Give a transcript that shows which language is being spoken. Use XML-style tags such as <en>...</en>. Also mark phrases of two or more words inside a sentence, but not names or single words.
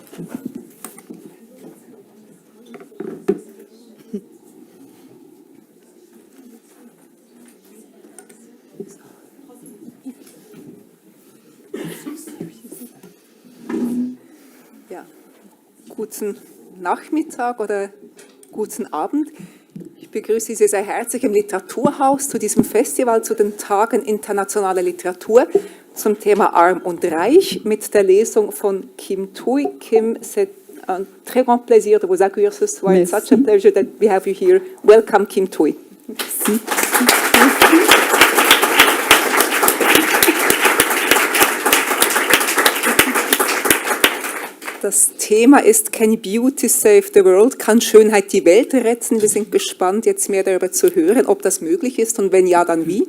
<de>Ja, guten Nachmittag oder guten Abend. Ich begrüße Sie sehr herzlich im Literaturhaus zu diesem Festival, zu den Tagen internationaler Literatur zum Thema Arm und Reich mit der Lesung von Kim Thúy.</de> <fr>Kim, c'est un très grand plaisir de vous accueillir ce soir.</fr> <en>It's such a pleasure that we have you here. Welcome, Kim Thúy.</en> <de>Das Thema ist Can Beauty Save the World? Kann Schönheit die Welt retten? Wir sind gespannt, jetzt mehr darüber zu hören, ob das möglich ist und wenn ja, dann wie.</de>